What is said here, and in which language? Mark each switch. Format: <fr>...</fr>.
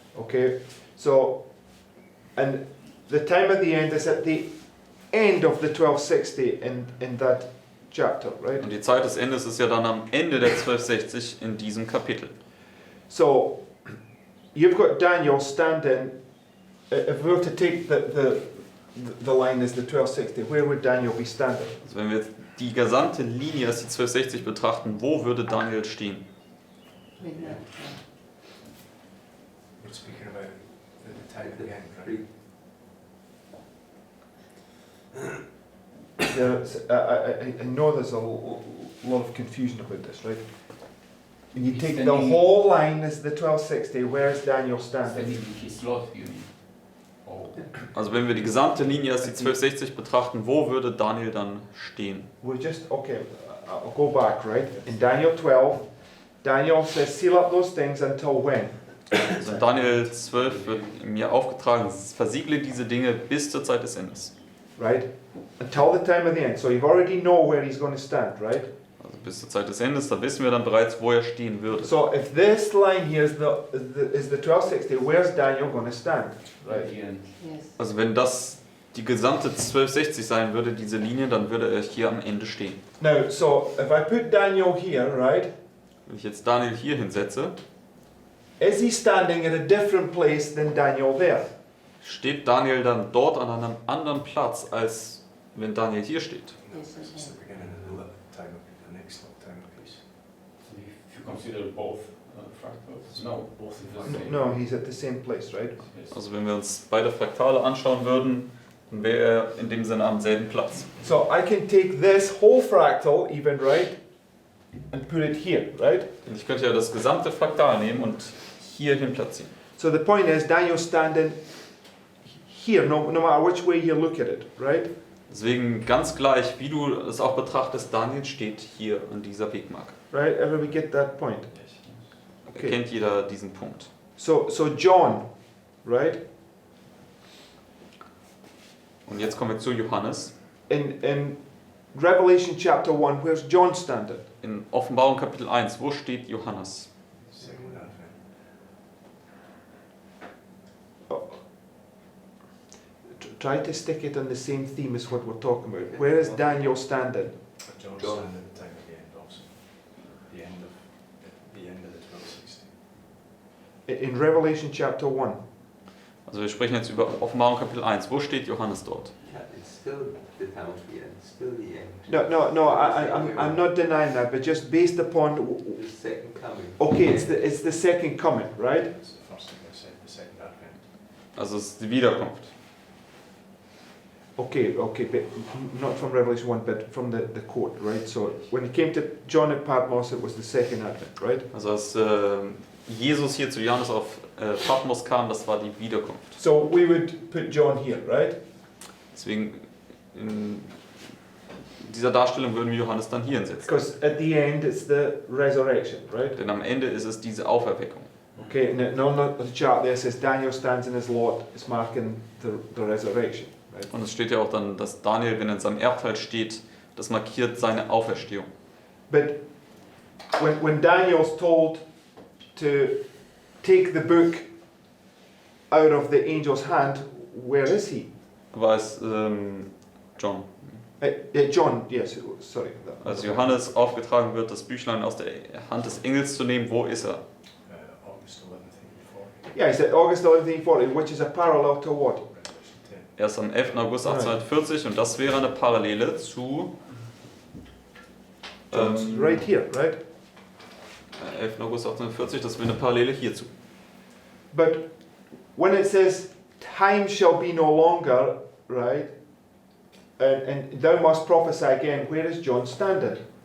<en>Okay, so, and the time of the end is at the end of the 1260 in that chapter, right?</en> <de>Und die Zeit des Endes ist ja dann am Ende der 1260 in diesem Kapitel.</de> <en>So, you've got Daniel standing. If we were to take the line as the 1260, where would Daniel be standing?</en> <de>Also wenn wir jetzt die gesamte Linie als die 1260 betrachten, wo würde Daniel stehen?</de> <en>We're speaking about the time at the end, right? I know there's a lot of confusion about this, right? When you take the whole line as the 1260, where's Daniel standing? Standing in his slot, you mean? Oh.</en> <de>Also wenn wir die gesamte Linie als die 1260 betrachten, wo würde Daniel dann stehen?</de> <en>We're just, okay, I'll go back, right? In Daniel 12, Daniel says, seal up those things until when?</en> <de>Also in Daniel 12 wird mir aufgetragen, versiegle diese Dinge bis zur Zeit des Endes.</de> <en>Right? Until the time of the end. So you already know where he's going to stand, right?</en> <de>Also bis zur Zeit des Endes, da wissen wir dann bereits, wo er stehen würde.</de> <en>So if this line here is the 1260, where's Daniel going to stand? Right. At the end. Yes.</en> <de>Also wenn das die gesamte 1260 sein würde, diese Linie, dann würde er hier am Ende stehen.</de> <en>Now, so if I put Daniel here, right?</en> <de>Wenn ich jetzt Daniel hier hinsetze,</de> <en>Is he standing at a different place than Daniel there?</en> <de>steht Daniel dann dort an einem anderen Platz, als wenn Daniel hier steht.</de> <en>Yes, yes, It's yes. the beginning of the time of the next time piece. So if you consider both fractals, no, both is the same. No, he's at the same place, right? Yes.</en> <de>Also wenn wir uns beide Fraktale anschauen würden, dann wäre er in dem Sinne am selben Platz.</de> <en>So I can take this whole fractal, even, right? And put it here, right?</en> <de>Und ich könnte ja das gesamte Fraktal nehmen und hier hin platzieren.</de> <en>So the point is, Daniel's standing here, no matter which way you look at it, right?</en> <de>Deswegen ganz gleich, wie du es auch betrachtest, Daniel steht hier an dieser Wegmarke.</de> <en>Right? Everybody get that point? Okay.</en> <de>Kennt jeder diesen Punkt.</de> <en>So John, right?</en> <de>Und jetzt kommen wir zu Johannes.</de> <en>In Revelation chapter 1, where's John standing?</en> <de>In Offenbarung Kapitel 1, wo steht Johannes?</de> <en>Second advent. Oh. Try to stick it on the same theme as what we're talking about. Where is Daniel standing? But John's John. standing at the time of the end also. The end of the In Revelation chapter 1.</en> <de>Also wir sprechen jetzt über Offenbarung Kapitel 1. Wo steht Johannes dort?</de> <en>Yeah, it's still the time of the end, still the end. No, I'm not denying that, but just based upon. The second coming. Okay, it's the second coming, right? That's the first thing I said, the second advent.</en> <de>Also es ist die Wiederkunft.</de> <en>Okay, but not from Revelation 1, but from the quote, right? So when it came to John at Patmos, it was the second advent, right?</en> <de>Also als Jesus hier zu Johannes auf Patmos kam, das war die Wiederkunft.</de> <en>So we would put John here, right?</en> <de>Deswegen in dieser Darstellung würden wir Johannes dann hier hinsetzen.</de> <en>Because at the end it's the resurrection, right?</en> <de>Denn am Ende ist es diese Auferweckung.</de> <en>Okay, and on the chart there says Daniel stands in his lot, it's marking the resurrection, right?</en> <de>Und es steht ja auch dann, dass Daniel, wenn er in seinem Erbteil steht, das markiert seine Auferstehung.</de> <en>But when Daniel's told to take the book out of the angel's hand, where is he?</en> <de>Aber als John,</de> <en>John, yes, sorry.</en> <de>als Johannes aufgetragen wird, das Büchlein aus der Hand des Engels zu nehmen, wo ist er?</de> <en>August 11th, 1840. Yeah, he said August 11th, 1840, which is a parallel to what? Revelation 10.</en> <de>Er ist am 11. August 1840 und das wäre eine Parallele zu</de> <en>Right here, right?</en> <de>11. August 1840, das wäre eine Parallele hierzu.</de> <en>But when it says time shall be no longer, right? And thou must prophesy again, where is John standing?</en>